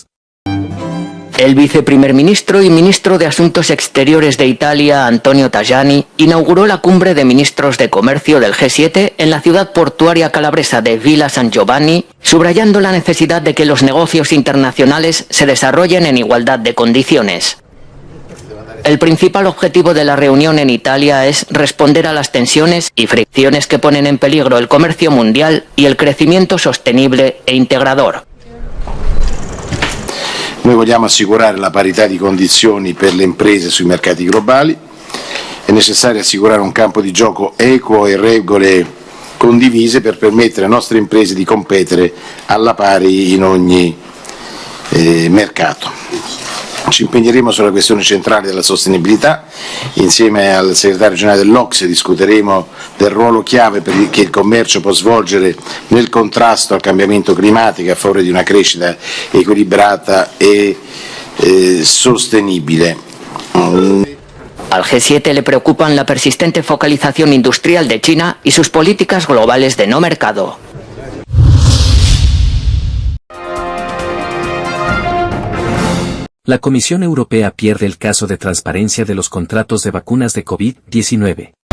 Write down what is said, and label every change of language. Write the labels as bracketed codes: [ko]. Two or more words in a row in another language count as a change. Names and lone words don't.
[es] El viceprimer ministro y ministro de Asuntos Exteriores de Italia, Antonio Tajani, inauguró la cumbre de ministros de comercio del G7 en la ciudad portuaria calabresa de Villa San Giovanni, subrayando la necesidad de que los negocios internacionales se desarrollen en igualdad de condiciones. El principal objetivo de la reunión en Italia es responder a las tensiones y fricciones que ponen en peligro el comercio mundial y el crecimiento sostenible e integrador. [it] Noi vogliamo assicurare la parità di condizioni per le imprese sui mercati globali, è necessario assicurare un campo di gioco equo e regole condivise per permettere alle nostre imprese di competere alla pari in ogni mercato. Ci impegneremo sulla questione centrale della sostenibilità, insieme al segretario generale dell'Ocse discuteremo del ruolo chiave che il commercio può svolgere nel contrasto al cambiamento climatico a favore di una crescita equilibrata e sostenibile. [es] Al G7 le preocupan la persistente focalización industrial de China y sus políticas globales de no mercado. La Comisión Europea pierde el caso de transparencia de los contratos de vacunas de COVID-19.